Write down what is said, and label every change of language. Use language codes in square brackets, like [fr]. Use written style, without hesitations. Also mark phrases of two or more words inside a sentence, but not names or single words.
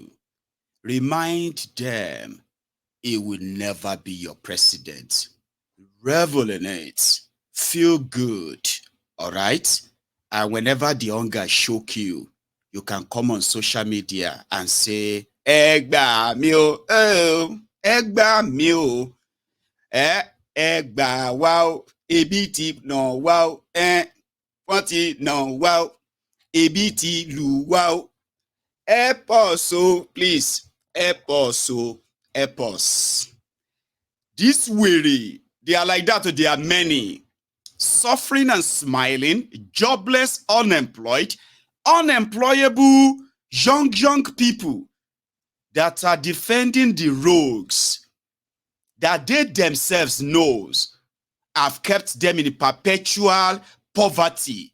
[en] Remind them it will never be your president. Revel in it. Feel good. All right? And whenever the hunger shook you, you can come on social media and say, [yo] Egba mi o, Egba mi o, Egba wow, ebiti no wow, Fọ́ntì no wow, ebiti lu wow. [en] Help us, oh, please. Help us, oh, help us. This weary, they are like that, there are many. Suffering and smiling, jobless, unemployed, unemployable, young people that are defending the rogues that they themselves knows have kept them in perpetual poverty.